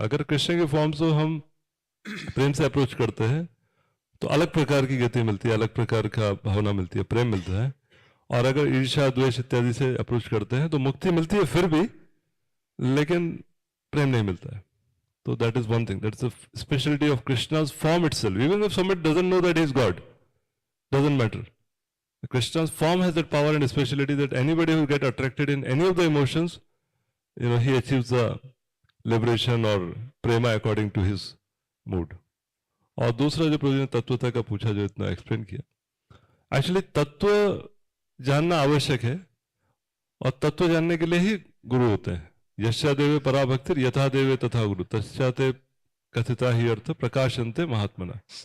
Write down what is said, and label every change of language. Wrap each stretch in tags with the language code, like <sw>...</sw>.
<hi>अगर कृष्ण के फॉर्म से हम प्रेम से अप्रोच करते हैं तो अलग प्रकार की गति मिलती है, अलग प्रकार का भावना मिलती है, प्रेम मिलता है। और अगर ईर्ष्या द्वेष इत्यादि से अप्रोच करते हैं तो मुक्ति मिलती है फिर भी, लेकिन प्रेम नहीं मिलता है।</hi> <en>तो that is one thing, that is the speciality of Krishna's form itself. Even if somebody doesn't know that he is God, doesn't matter. Krishna's form has that power and speciality that anybody who get attracted in any of the emotions, he achieves the liberation or prema according to his mood.</en> <hi>और दूसरा जो प्रभु ने तत्वता का पूछा, जो इतना explain किया, actually तत्व जानना आवश्यक है, और तत्व जानने के लिए ही गुरु होते हैं।</hi> <sa>यस्या देवे परा भक्तिर यथा देवे तथा गुरु तस्याते कथिता ही अर्थ प्रकाशन्ते महात्मना।</sa>